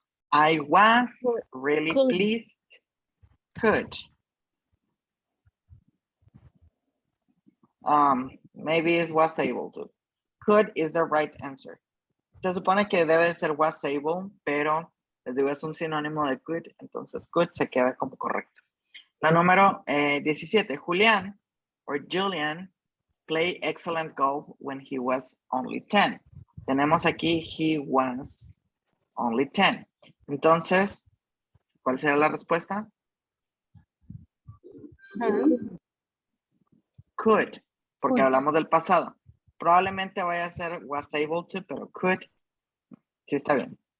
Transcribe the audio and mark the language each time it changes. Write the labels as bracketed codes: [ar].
[en] I was really Could. pleased. Could. Maybe it was able to. Could is the right answer. [es] Se supone que debe ser [en] was able, [es] pero les digo es un sinónimo de could, entonces could se queda como correcto. La número 17, [en] Julián or Julian played excellent golf when he was only 10. [es] Tenemos aquí [en] he was only 10. [es] Entonces, ¿cuál será la respuesta? Could, porque hablamos del pasado. Probablemente vaya a ser [en] was able to, [es] pero could, sí está bien.